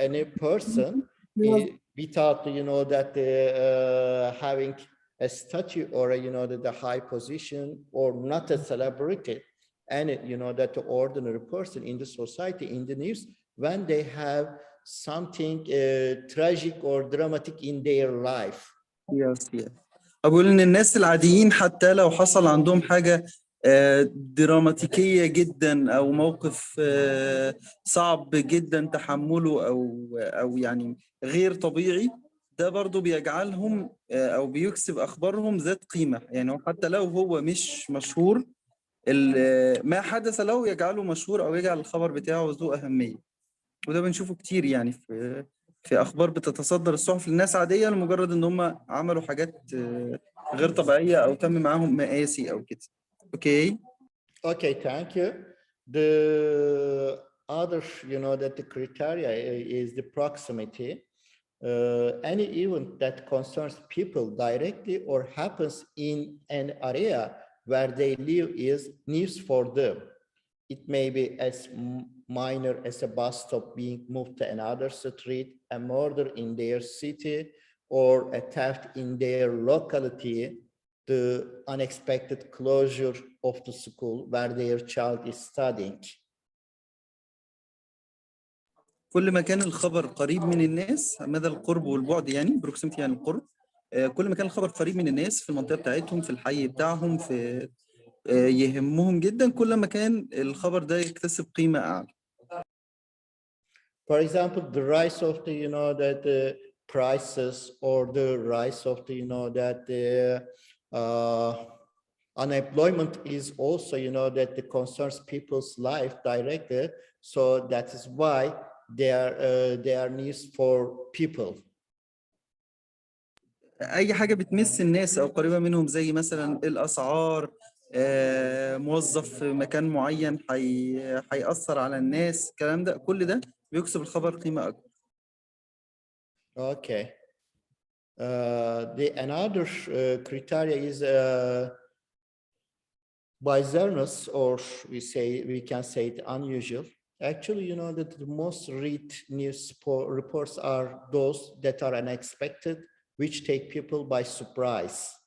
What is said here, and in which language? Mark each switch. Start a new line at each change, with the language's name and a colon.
English: Any person without, that having a statue or, that the high position or not a celebrity, and, that the ordinary person in the society, in the news, when they have something tragic or dramatic in their life. Yes.
Arabic: أقول إن الناس العاديين حتى لو حصل عندهم حاجة دراماتيكية جدا أو موقف صعب جدا تحمله أو يعني غير طبيعي، ده برضو بيجعلهم أو بيكسب أخبارهم ذات قيمة. يعني حتى لو هو مش مشهور، ما حدث له يجعله مشهور أو يجعل الخبر بتاعه ذو أهمية. وده بنشوفه كتير يعني في أخبار بتتصدر الصحف للناس عادية لمجرد إن هم عملوا حاجات غير طبيعية أو تم معاهم مآسي أو كده.
English: Okay. Okay, thank you. The other, that the criteria is the proximity. Any event that concerns people directly or happens in an area where they live is news for them. It may be as minor as a bus stop being moved to another street, a murder in their city, or a theft in their locality, the unexpected closure of the school where their child is studying.
Arabic: كل ما كان الخبر قريب من الناس، مدى القرب والبعد يعني proximity يعني القرب، كل ما كان الخبر قريب من الناس في المنطقة بتاعتهم، في الحي بتاعهم، في يهمهم جدا، كل ما كان الخبر ده يكتسب قيمة أعلى.
English: For example, the rise of the, that the prices, or the rise of the, that the unemployment is also, that the concerns people's life directly. So that is why they are news for people.
Arabic: اي حاجه بتمس الناس او قريبه منهم، زي مثلا الاسعار، موظف في مكان معين هيأثر على الناس، الكلام ده كل ده بيكسب الخبر قيمه اكبر.
English: Okay. The another criteria is bizarreness, or we can say it unusual. Actually, you know that the most read news reports are those that are unexpected, which take people by surprise.